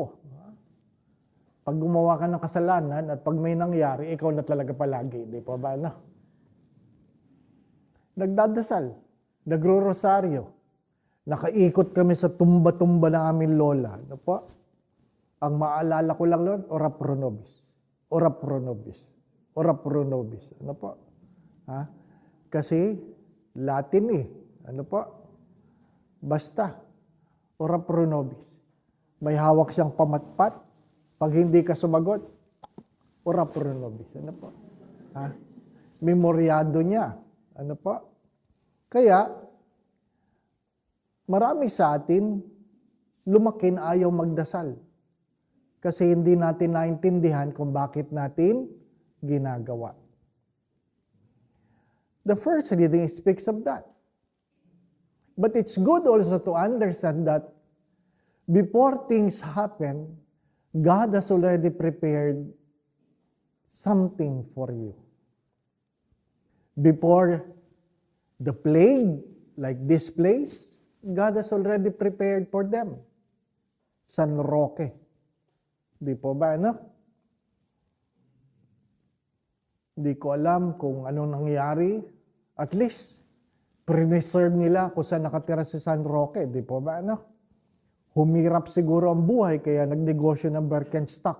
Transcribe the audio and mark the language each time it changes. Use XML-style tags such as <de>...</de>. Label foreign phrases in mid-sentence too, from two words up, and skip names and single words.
<tl>Pag gumawa ka ng kasalanan at pag may nangyari, ikaw na talaga palagi. Di po ba na? Nagdadasal. Nagro-rosaryo. Nakaikot kami sa tumba-tumba ng aming lola. Ano po? Ang maalala ko lang noon,</tl> <la>ora pro nobis. Ora pro nobis. Ora pro nobis.</la> <tl>Ano po? Ha? Kasi Latin eh. Ano po? Basta,</tl> <la>ora pro nobis.</la> <tl>May hawak siyang pamatpat. Pag hindi ka sumagot,</tl> <la>ora pro nobis.</la> <tl>Ano po? Ha? Memoryado niya. Ano po? Kaya, marami sa atin, lumaki na ayaw magdasal. Kasi hindi natin naintindihan kung bakit natin ginagawa.</tl> <en>The first reading speaks of that. But it's good also to understand that before things happen, God has already prepared something for you. Before the plague, like this place, God has already prepared for them.</en> <tl>San Roque. Di po ba, ano? Di ko alam kung anong nangyari.</tl> <en>At least,</en> <tl>preserve nila kung saan nakatira si San Roque. Di po ba, ano? Humirap siguro ang buhay, kaya nagnegosyo ng Birkenstock.</tl>